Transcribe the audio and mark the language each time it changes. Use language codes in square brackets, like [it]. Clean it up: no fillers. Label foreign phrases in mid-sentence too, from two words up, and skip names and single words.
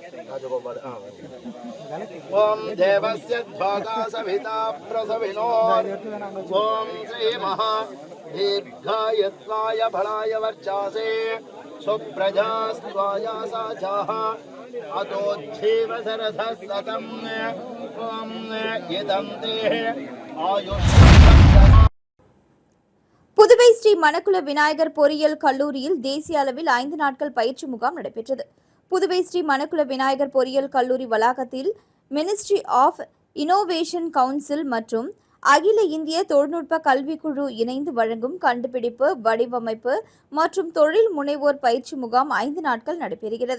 [sa] ॐ देवस्य ध्वगा सविता प्रसविनो ॐ श्रीमहा दीर्घायत्वाय फलाय वर्चासे सुप्रजास्त्वाय साचाः अतोज्जीव सरसः सतम् ॐ इदं ते आयुष्य [ta] புதுவை ஸ்ரீ மணக்குள விநாயகர் பொறியியல் கல்லூரியில் தேசிய அளவில் 5 நாட்கள் பயிற்சி முகாம் நடைபெற்றது. புதுவை ஸ்ரீ மணக்குள விநாயகர் பொறியியல் கல்லூரி வளாகத்தில் மினிஸ்ட்ரி ஆஃப் இனோவேஷன் கவுன்சில் மற்றும் அகில இந்திய தொழில்நுட்ப கல்விக்குழு இணைந்து வழங்கும் கண்டுபிடிப்பு, வடிவமைப்பு மற்றும் தொழில் முனைவோர் பயிற்சி முகாம் 5 நாட்கள் நடைபெறுகிறது.